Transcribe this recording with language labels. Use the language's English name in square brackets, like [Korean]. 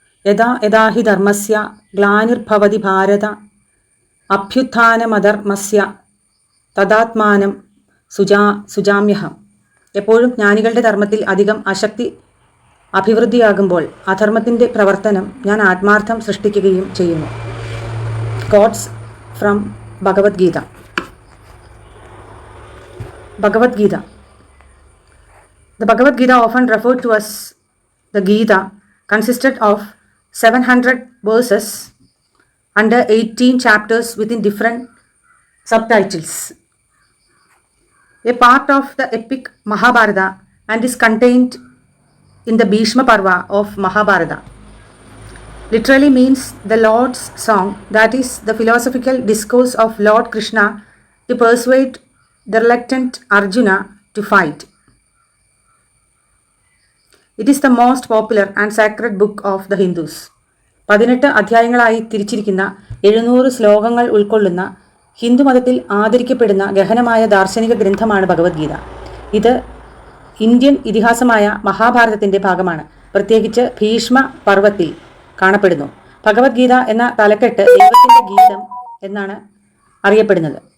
[Sanskrit] Yada yada hi dharmasya glanirбhavati bharata അഭ്യുത്ഥാനമധർമ്മസ്യ തദാത്മാനം സുജാമ്യഹം. [Malayalam] എപ്പോഴും ജ്ഞാനികളുടെ ധർമ്മത്തിൽ അധികം അശക്തി അഭിവൃദ്ധിയാകുമ്പോൾ അധർമ്മത്തിൻ്റെ പ്രവർത്തനം ഞാൻ ആത്മാർത്ഥം സൃഷ്ടിക്കുകയും ചെയ്യുന്നു. [English] Quotes from Bhagavad Gita. [Malayalam] Bhagavad Gita. [English] The Bhagavad Gita, often referred to as the Gita, consisted of 700 verses under 18 chapters within different subtitles. A part of the epic Mahabharata and is contained in the Bhishma Parva of Mahabharata. Literally means the Lord's song, that is the philosophical discourse of Lord Krishna to persuade the reluctant Arjuna to fight. It is the most popular and sacred book of the Hindus. [Malayalam] 18 അധ്യായങ്ങളായി തിരിച്ചിരിക്കുന്ന 700 ശ്ലോകങ്ങൾ ഉൾക്കൊള്ളുന്ന ഹിന്ദുമതത്തിൽ ആദരിക്കപ്പെടുന്ന ഗഹനമായ ദാർശനിക ഗ്രന്ഥമാണ് ഭഗവത്ഗീത. ഇത് Indian ഇതിഹാസമായ മഹാഭാരതത്തിൻ്റെ ഭാഗമാണ്. പ്രത്യേകിച്ച് ഭീഷ്മ പർവത്തിൽ കാണപ്പെടുന്നു. ഭഗവത്ഗീത എന്ന തലക്കെട്ട് ദൈവത്തിൻ്റെ ഗീതം എന്നാണ് അറിയപ്പെടുന്നത്.